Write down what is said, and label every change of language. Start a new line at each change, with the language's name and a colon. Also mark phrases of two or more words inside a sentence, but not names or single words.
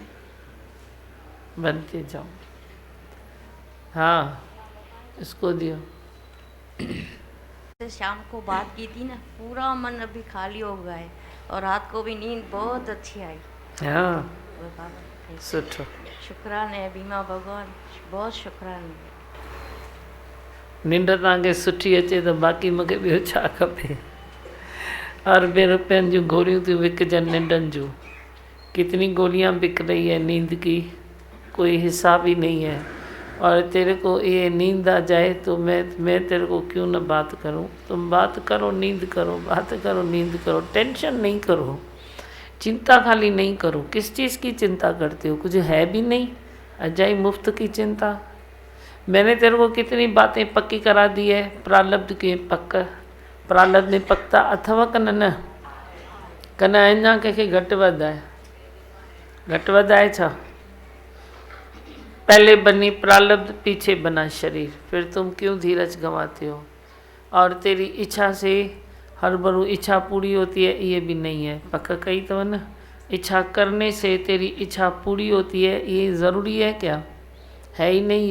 Hindi: बनते जाओ। हाँ, इसको दियो। से शाम को बात की थी ना, पूरा मन अभी खाली हो गया है और रात को भी नींद बहुत अच्छी आई। हाँ, वो बाबा सुठो। शुक्रान है बीमा भगवान, बहुत शुक्रान है।
Sindhi: निंड तव्हांखे सुठी अचे त बाक़ी मूंखे ॿियो छा खपे। अरबे रुपयनि जूं गोरियूं थियूं विकजनि निंडनि जूं।
Hindi: कितनी गोलियां बिक रही है नींद की, कोई हिसाब ही नहीं है। और तेरे को ये नींद आ जाए तो मैं तेरे को क्यों न बात करूं। तुम बात करो, नींद करो, बात करो, नींद करो। टेंशन नहीं करो, चिंता खाली नहीं करो। किस चीज़ की चिंता करते हो, कुछ है भी नहीं, अजाई मुफ्त की चिंता। मैंने तेरे को कितनी बातें पक्की करा दी है।
Sindhi: प्रारब्ध के पक, प्रारब्ध में पकता अथवा कन न कन अञा कंहिंखे घटि वधि आहे, घटि वधि आहे छा।
Hindi: पहले बनी प्रारब्ध, पीछे बना शरीर, फिर तुम क्यों धीरज गंवाते हो। और तेरी इच्छा से हर बरू इच्छा पूरी होती है, ये भी नहीं है। पक्का कही तो न, इच्छा करने से तेरी इच्छा पूरी होती है, ये ज़रूरी है क्या, है ही नहीं।